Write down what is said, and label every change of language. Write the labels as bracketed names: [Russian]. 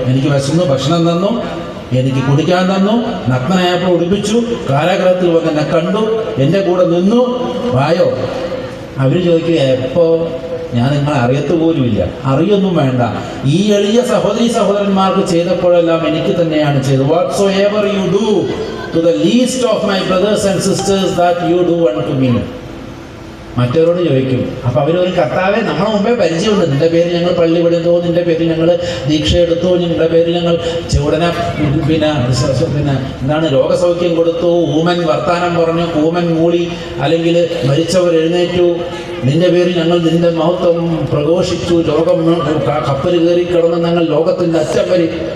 [Malayalam] എനിക്ക് വിശന്നു, ഭക്ഷണം തന്നു, എനിക്ക് കുടിക്കാൻ തന്നു, നഗ്നനായപ്പോൾ ഉടുപ്പിച്ചു, കാരാഗ്രഹത്തിൽ വന്ന് എന്നെ കണ്ടു, എൻ്റെ കൂടെ നിന്നു, വായോ. അവർ ചോദിക്കുക, എപ്പോൾ? ഞാൻ നിങ്ങളെ അറിയത്തുപോലുമില്ല. അറിയൊന്നും വേണ്ട. ഈ എളിയ സഹോദരന്മാർക്ക് ചെയ്തപ്പോഴെല്ലാം എനിക്ക് തന്നെയാണ് ചെയ്തത്. [English] whatsoever you do to the least of my brothers and sisters that you do unto me. [Malayalam] മറ്റവരോട് ചോദിക്കും. അപ്പോൾ അവരൊരു കർത്താവെ, നമ്മളെ മുമ്പേ പരിചയമുണ്ട്, നിൻ്റെ പേര് ഞങ്ങൾ പള്ളി വിടുന്നു, നിൻ്റെ പേര് ഞങ്ങൾ ദീക്ഷ എടുത്തു, നിൻ്റെ പേര് ഞങ്ങൾ ചൂടന പിന്നെ എന്താണ് രോഗസൗഖ്യം കൊടുത്തു, ഊമൻ വർത്താനം പറഞ്ഞു, കൂമൻ മൂളി, അല്ലെങ്കിൽ മരിച്ചവർ എഴുന്നേറ്റു, നിൻ്റെ പേര് ഞങ്ങൾ നിൻ്റെ മഹത്വം പ്രഘോഷിച്ചു, ലോകം കപ്പൽ കയറി കിടന്ന് ഞങ്ങൾ ലോകത്തിൻ്റെ അറ്റം വരെ.